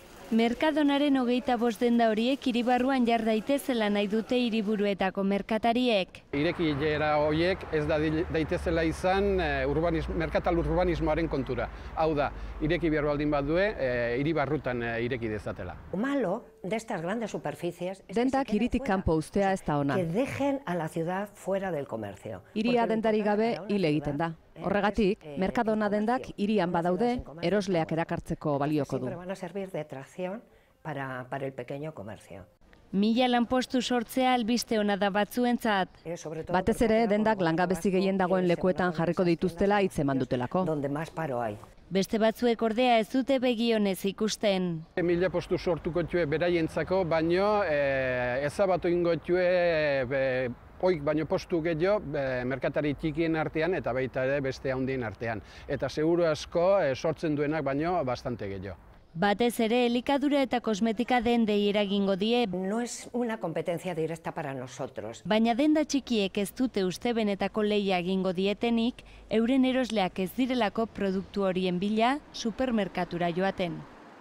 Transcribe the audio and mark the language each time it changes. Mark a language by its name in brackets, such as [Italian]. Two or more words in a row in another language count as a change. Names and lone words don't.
[Basque] Merkadonaren 25 denda horiek hiribarruan jar daitezela nahi dute hiriburuetako merkatariek. Irekilera horiek ez da daitezela izan merkatal urbanismoaren kontura. Hau da, ireki behar baldin badue, hiribarrutan ireki dezatela. [Spanish] Malo de estas grandes superficies [Basque] dendak hiritik kanpo uztea ez da ona. [Spanish] Que dejen a la ciudad fuera del comercio. [Basque] Hiria dendari gabe hil egiten da. Horregatik, Merkadona dendak hirian badaude, erosleak erakartzeko balioko du. [Spanish] Siempre van a servir de tracción para el pequeño comercio. [Basque] 1000 lanpostu sortzea albiste ona da batzuentzat. Batez ere, dendak langabezi gehien dagoen lekuetan jarriko dituztela hitz eman dutelako. [Spanish] Donde más paro hay. [Basque] Beste batzuek ordea ez dute begionez ikusten. 1000 postu sortuko txue beraientzako, baino ezabatu ingo txue oik baino postu gehiago merkatari txikien artean eta baita ere beste handien artean. Eta seguru asko sortzen duenak baino bastante gehiago. Batez ere, elikadura eta kosmetika dendei eragingo die. [Spanish] No es una competencia directa para nosotros. [Basque] Baina denda txikiek ez dute uste benetako lehia egingo dietenik, euren erosleak ez direlako produktu horien bila supermerkatura joaten.